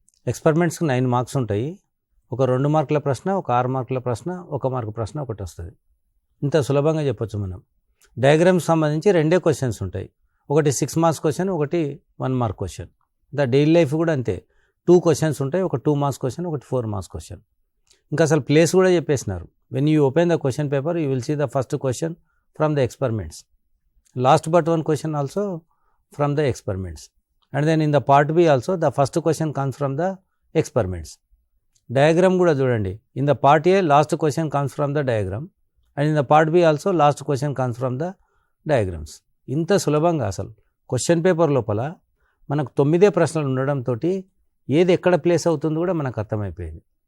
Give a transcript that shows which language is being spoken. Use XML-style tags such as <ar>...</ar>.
<te>ఎక్స్పెరిమెంట్స్కి 9 marks ఉంటాయి. ఒక 2 మార్కుల ప్రశ్న, ఒక 6 మార్కుల ప్రశ్న, 1 మార్కు ప్రశ్న ఒకటి వస్తుంది. ఇంత సులభంగా చెప్పొచ్చు మనం. డయాగ్రామ్స్ సంబంధించి 2 క్వశ్చన్స్ ఉంటాయి. ఒకటి 6 మార్క్స్ క్వశ్చన్, ఒకటి 1 మార్క్ క్వశ్చన్. డైలీ లైఫ్ కూడా అంతే, 2 క్వశ్చన్స్ ఉంటాయి. ఒక 2 మార్క్స్ క్వశ్చన్, ఒకటి 4 మార్క్స్ క్వశ్చన్. ఇంకా అసలు ప్లేస్ కూడా చెప్పేసినారు.</te> <en>When you open the question paper you will see the first question from the experiments, last but one question also from the experiments, and then in the part B also the first question comes from the experiments.</en> <te>Diagram కూడా చూడండి.</te> <en>In the part A last question comes from the diagram and in the part B also last question comes from the diagrams.</en> <te>ఇంత సులభంగా అసలు question paper లోపల మనకు 9 ప్రశ్నలు ఉండడంతో ఏది ఎక్కడ ప్లేస్ అవుతుందో కూడా మనకు అర్థమైపోయింది.</te>